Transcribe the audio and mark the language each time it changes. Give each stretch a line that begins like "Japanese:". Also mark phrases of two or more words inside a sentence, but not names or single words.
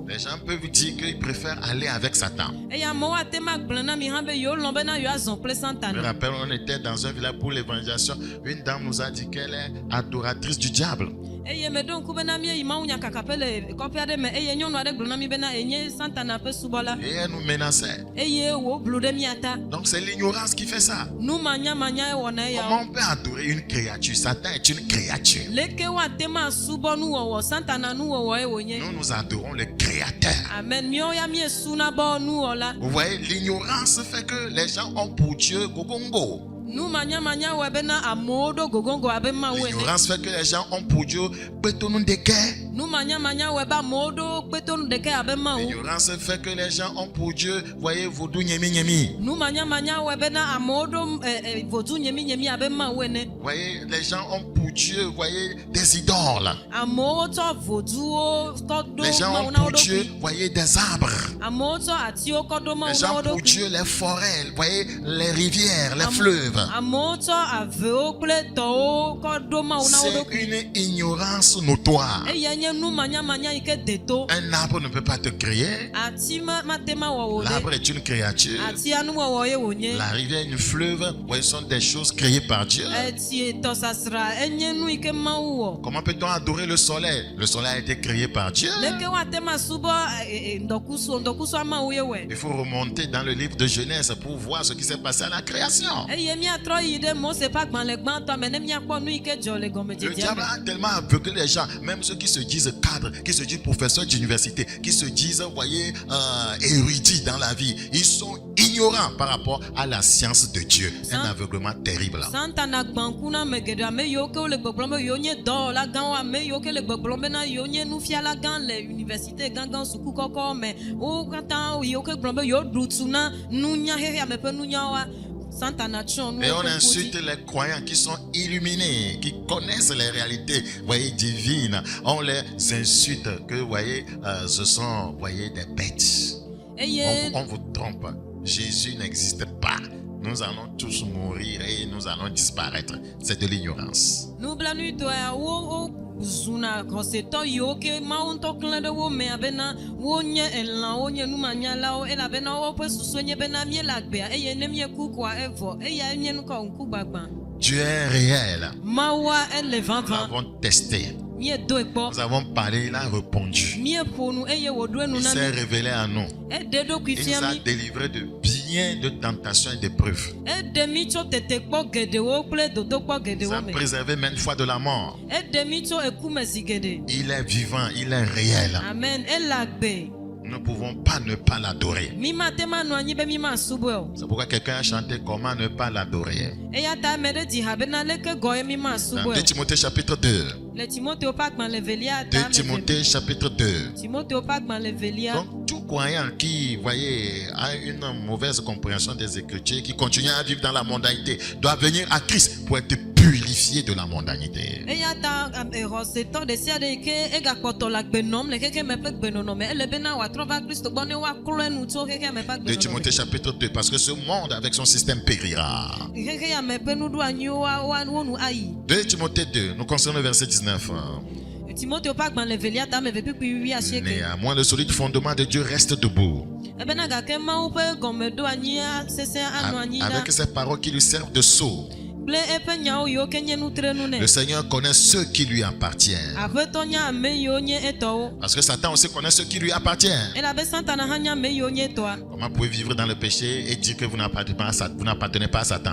French: Les gens peuvent vous dire qu'ils préfèrent aller avec Satan.
Ewe: Eye amewo ate ma gblɔ na mi hã be yewo lɔ̃ bena yewoazɔ kple
French: Je me
Ewe: Santana.
French: rappelle, on était dans un village pour l'évangélisation. Une dame nous a dit qu'elle est adoratrice du diable.
Ewe: Eye meɖo ŋku bena míeyi mawunya kakaƒe le kɔƒe aɖe me eye nyɔnu aɖe gblɔ na mi bena enye Santana ƒe subɔla
French: Et elle nous menaçait.
Ewe: eye wòblu ɖe mia ta.
French: Donc c'est l'ignorance qui fait ça.
Ewe: Nu manyamanya wɔna
French: Comment
Ewe: eyawo.
French: on peut adorer une créature? Satan est une créature.
Ewe: Leke woate ma subɔ nuwɔwɔ Santana nuwɔwɔe wònye.
French: Nous, nous adorons le Créateur. Amen.
Ewe: Míawo ya miesuna bɔ nuwɔla.
French: Vous voyez, l'ignorance fait que les gens ont pour Dieu Gogongo.
Ewe: Nu manyamanya wɔe bena amewo ɖo gogongo abe Mawu ene.
French: L'ignorance fait que les gens ont pour Dieu Betonundeke.
Ewe: Nu manyamanya wɔe be amewo ɖo kpetonu ɖeke abe Mawu.
French: L'ignorance fait que les gens ont pour Dieu, voyez, Vodou Nyemi Nyemi.
Ewe: Nu manyamanya wɔe bena amewo ɖo vodu nyeminyemi abe Mawu ene.
French: Vous voyez, les gens ont pour Dieu, voyez, des idoles.
Ewe: Amewo tsɔ voduwo kɔ ɖo
French: Les gens
Ewe: Mawu
French: ont
Ewe: na wo
French: pour Dieu,
Ewe: ɖokui.
French: voyez, des arbres.
Ewe: Amewo tsɔ atiwo kɔ ɖo
French: Les
Ewe: Mawu na
French: gens
Ewe: wo
French: pour
Ewe: ɖokui.
French: Dieu, les forêts, voyez, les rivières, les fleuves.
Ewe: Amewo tsɔ avewo kple tɔwo kɔ ɖo Mawu na wo
French: C'est
Ewe: ɖokui.
French: une ignorance notoire.
Ewe: Eya nye nu manyamanya yi ke de to.
French: Un arbre ne peut pas te créer.
Ewe: Ati mate ma wɔ wo
French: L'arbre
Ewe: ɖe.
French: est une créature.
Ewe: Atia nuwɔwɔ ye wònye.
French: La rivière, une fleuve, voyez, sont des choses créées par Dieu.
Ewe: Eti tɔsasra enye nu yi ke Mawu wɔ.
French: Comment peut-on adorer le soleil? Le soleil a été créé par Dieu.
Ewe: Leke woate ma subɔ ŋdɔkusu Mawu ye wɔe.
French: Il faut remonter dans le livre de Genèse pour voir ce qui s'est passé à la création.
Ewe: Eye míatrɔ yi ɖe Mose ƒe agbalẽ gbãtɔ me ne míakpɔ nu yi ke dzɔ le
French: Le
Ewe: gɔmedzedzea
French: diable
Ewe: me.
French: a tellement aveuglé les gens, même ceux qui se disent cadres, qui se disent professeurs d'université, qui se disent, voyez, érudits dans la vie. Ils sont ignorants par rapport à la science de Dieu. Un aveuglement terrible.
Ewe: Santana gbãŋku na ame geɖe, ame yiwo ke wole gbɔgblɔm be yewo nye dɔwɔla gãwo, ame yiwo ke le gbɔgblɔm bena yewo nye nufiala gã le université gãgã suku kɔkɔ me. Wo katã yiwo ke gblɔm be yewo ɖu tu na nunya xexea me ƒe nunyawoa. Santana tsyɔ nu
French: Et on
Ewe: woƒe ŋkuti.
French: insulte les croyants qui sont illuminés, qui connaissent les réalités, voyez, divines. On les insulte que, voyez, ce sont, voyez, des bêtes.
Ewe: Eye
French: On vous trompe. Jésus n'existe pas. Nous allons tous mourir et nous allons disparaître. C'est de l'ignorance.
Ewe: nublanuitɔa wo zuna xɔsetɔ yiwo ke Mawu ŋutɔ klẽ ɖe wo mea bena wonye elã, wonye numanyalawo elabena woƒe susue nye bena míele agbea eye ne míeku koa evɔ eya nye nu ka ŋkugbagba.
French: Dieu est réel.
Ewe: Mawua ele
French: Nous
Ewe: vavã.
French: l'avons testé.
Ewe: Míedoe kpɔ.
French: Nous avons parlé, il a répondu.
Ewe: Míeƒo nu eye wòɖo enu
French: Il
Ewe: na
French: s'est
Ewe: mí.
French: révélé à nous.
Ewe: Eɖe ɖokui
French: Il
Ewe: fia
French: nous a
Ewe: mí.
French: délivrés de bien de tentations et d'épreuves.
Ewe: Eɖe mí tso tetekpɔ geɖewo kple dodokpɔ
French: Il nous a
Ewe: geɖewo me.
French: préservé maintes fois de la mort.
Ewe: Eɖe mí tso ekume zi geɖe.
French: Il est vivant, il est réel.
Ewe: Amen. Ele agbe.
French: Nous ne pouvons pas ne pas l'adorer.
Ewe: Mí mate ma nɔ anyi be mí masubɔe o.
French: C'est pourquoi quelqu'un a chanté comment ne pas l'adorer.
Ewe: Eya ta ame ɖe dzi ha bena leke gɔye mí
French: Dans
Ewe: masubɔe
French: 2
Ewe: o.
French: Timothée chapitre 2.
Ewe: Le Timoteo ƒe agbalẽ velia 2 ta ame
French: Timothée chapitre 2.
Ewe: Timoteo ƒe agbalẽ velia.
French: Donc, tout croyant qui, voyez, a une mauvaise compréhension des Écritures, qui continue à vivre dans la mondanité, doit venir à Christ pour être purifié de la mondanité.
Ewe: eya ta exɔsetɔ ɖe sia ɖe yi ke egakpɔtɔ le agbenɔm le xexea me ƒe gbenɔnɔ me ele bena wòatrɔ va Kristo gbɔ ne woaklɔe nu tso xexea me ƒe
French: 2
Ewe: agbenɔnɔ
French: Timothée chapitre 2, parce que ce monde avec son système périra.
Ewe: me xexea me ƒe nuɖoanyiwo wonu ayi
French: 2 Timothée 2, nous concernons le verset 19.
Ewe: Timoteo ƒe agbalẽ velia tame vevekpikpui 8:9
French: Néanmoins, le solide fondement de Dieu reste debout.
Ewe: ebena gake Mawu ƒe gɔmeɖoanyi sesẽ anɔ anyi ɖa
French: Avec ces paroles qui lui servent de sceau.
Ewe: kple eƒe nyawo yiwo ke nye nutrenu
French: Le
Ewe: nɛ
French: Seigneur connaît ceux qui lui appartiennent.
Ewe: aƒetɔ nya ame yiwo nye etɔwo
French: Parce que Satan aussi connaît ceux qui lui appartiennent.
Ewe: elabe Satana hã nya ame yiwo nye etɔa
French: Comment pouvez-vous vivre dans le péché et dire que vous n'appartenez pas à Satan?